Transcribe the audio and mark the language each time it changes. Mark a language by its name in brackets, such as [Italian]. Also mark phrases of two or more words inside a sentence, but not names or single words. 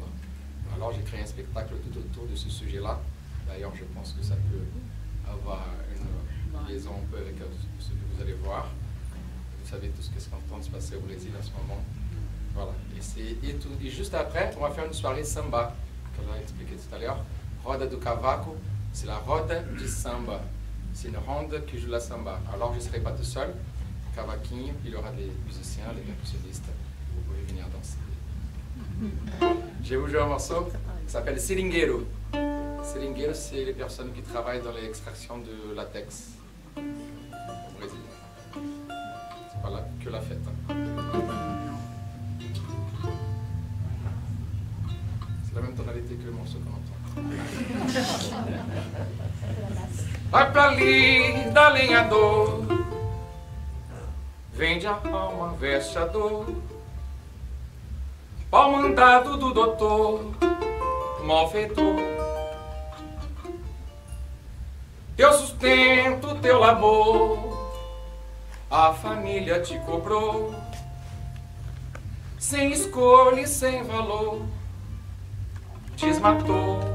[French] Alors, j'ai créé un spectacle tout autour de ce sujet-là, D'ailleurs, je pense que ça peut avoir une liaison un peu avec ce que vous allez voir. Vous savez tout ce qui est en train de se passer au Brésil en ce moment. Voilà. Et juste après, on va faire une soirée samba, comme on a expliqué tout à l'heure. Roda do Cavaco, c'est la roda du samba. C'est une ronde qui joue la samba. Alors, je ne serai pas tout seul. Cavaquinho, il y aura des musiciens, des percussionnistes. Vous pouvez venir danser. Je vais vous jouer un morceau qui s'appelle Seringueiro. Seringueiro, c'est les personnes qui travaillent dans l'extraction de latex au Brésil. C'est pas là que la fête. C'est la même tonalité que le morceau qu'on entend. [Portuguese] Vai pra ali da lenhador, vende a alma, veste a dor, pau mandado do doutor, malfeitor. Teu sustento, teu labor, a família te cobrou, sem escolha e sem valor, desmatou.